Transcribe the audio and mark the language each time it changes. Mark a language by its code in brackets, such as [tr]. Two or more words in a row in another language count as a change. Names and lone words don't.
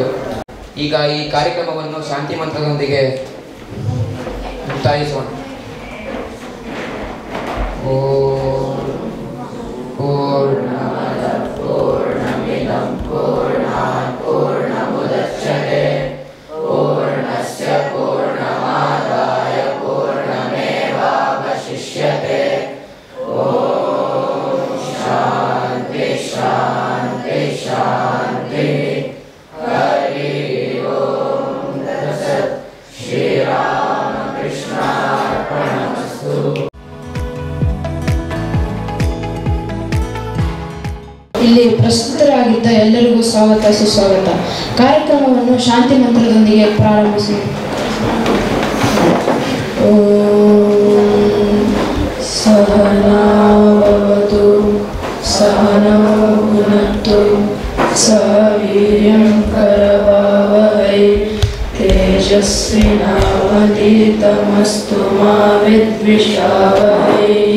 [kn] ಈಗ ಈ ಕಾರ್ಯಕ್ರಮವನ್ನು ಶಾಂತಿ ಮಂತ್ರದೊಂದಿಗೆ ಮುಕ್ತಾಯಿಸೋಣ. [sa] ಪೂರ್ಣಮಿದಂ ಪೂರ್ಣಾತ್ ಪೂರ್ಣಮುದಚ್ಯತೆ ಪೂರ್ಣಸ್ಯ ಪೂರ್ಣಮಾದಾಯ ಪೂರ್ಣಮೇವಾವಶಿಷ್ಯತೆ. ಓಂ ಶಾಂತಿ ಶಾಂತಿ ಶಾಂತಿ. ಹರಿ ಓಂ ತತ್ಸತ್. ಶ್ರೀರಾಮಕೃಷ್ಣಾರ್ಪಣಮಸ್ತು. [kn] ಇಲ್ಲಿ ಪ್ರಸ್ತುತರಾಗಿದ್ದ ಎಲ್ಲರಿಗೂ ಸ್ವಾಗತ ಸುಸ್ವಾಗತ. ಕಾರ್ಯಕ್ರಮವನ್ನು ಶಾಂತಿ ಮಂತ್ರದೊಂದಿಗೆ ಪ್ರಾರಂಭಿಸಿ. [sa] ಸಹನಾವವತು ಸಹನೌ ಭುನಕ್ತು ಸಹ ವೀರ್ಯಂ ಕರವಾವಹೈ ತೇಜಸ್ವಿನಾವಧೀತಮಸ್ತು ಮಾ ವಿದ್ವಿಷಾವಹೈ.